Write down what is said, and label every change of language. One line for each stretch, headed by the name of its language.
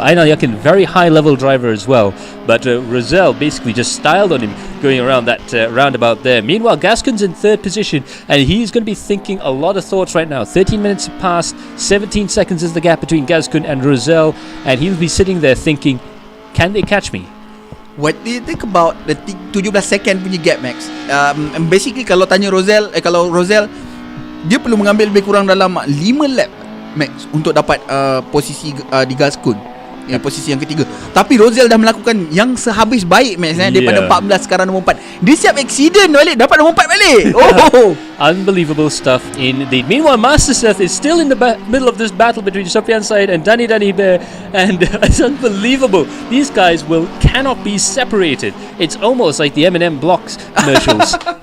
English: Ainal Yakin, very high level driver as well, but Rosell basically just styled on him going around that roundabout there. Meanwhile, Gascon's in third position, and he's going to be thinking a lot of thoughts right now. 13 minutes have passed, 17 seconds is the gap between Gascon and Rosell, and he'll be sitting there thinking, can they catch me? What do you think about the 17 second punya gap, Max?
Malay: Basically kalau tanya Rosell, kalau Rosell, dia perlu mengambil lebih kurang dalam 5 lap, Max, untuk dapat posisi di Gascon, posisi yang ketiga. Tapi Rosell dah melakukan yang sehabis baik, Max, daripada 14 sekarang nombor 4. Dia siap accident balik, dapat nombor 4 balik. Oh,
English: unbelievable stuff indeed. Meanwhile, Master Seth is still in the middle of this battle between Sofian Said and Danny Bear, and it's unbelievable. These guys cannot be separated. It's almost like the M&M Blocks commercials.